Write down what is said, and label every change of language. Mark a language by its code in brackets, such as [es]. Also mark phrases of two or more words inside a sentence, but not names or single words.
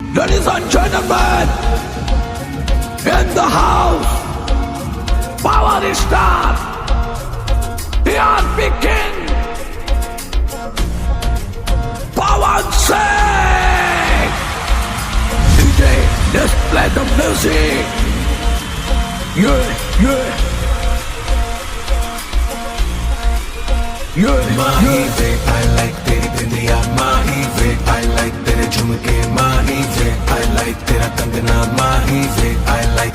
[en] Ladies and gentlemen, in the house, power star, Ian Peking, Pawan Singh, DJ, let's play the music. [hi] माही वे [en] I like [hi] तेरी बिंदिया माही वे [en] I like [hi] तेरे झुमके माही वे [en] I like [hi] तेरा कंगना माही वे I